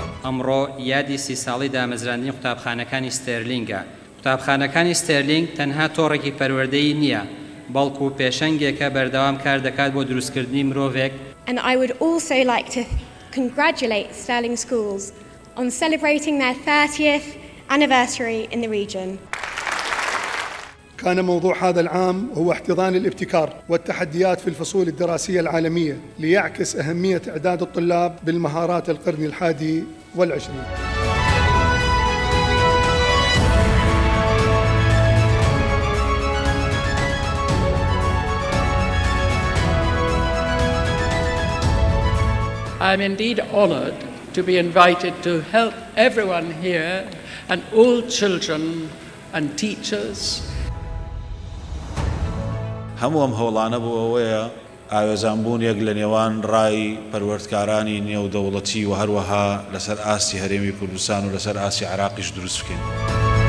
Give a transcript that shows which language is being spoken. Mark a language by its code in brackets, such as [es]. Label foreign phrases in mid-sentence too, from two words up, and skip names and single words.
[ckb] ئەمڕۆ یادی 30 ساڵی دامەزراندنی قوتابخانەکانی ستێرلینگە. قوتابخانەکانی ستێرلینگ تەنها تۆڕێکی پەروەردەیی نییە، بەڵکو پێشەنگێکە بەردەوام کار دەکات بۆ دروستکردنی مرۆڤێک. [en] And I would also like to congratulate Stirling Schools on celebrating their 30th anniversary in the region. [ar] كان موضوع هذا العام هو احتضان الابتكار والتحديات في الفصول الدراسية العالمية ليعكس أهمية إعداد الطلاب بالمهارات القرن الحادي والعشرين. [en] I am indeed honoured to be invited to help everyone here and all children and teachers. [ckb] هەمووم هەوڵانە بوو ئەوەیە ئاوێزانبوونێک لە نێوان ڕای پەروەردکارانی نێودەوڵەتی و هەروەها لەسەر ئاستی هەرێمی کوردستان و لەسەر ئاسی عێراقیش دروست بکەین.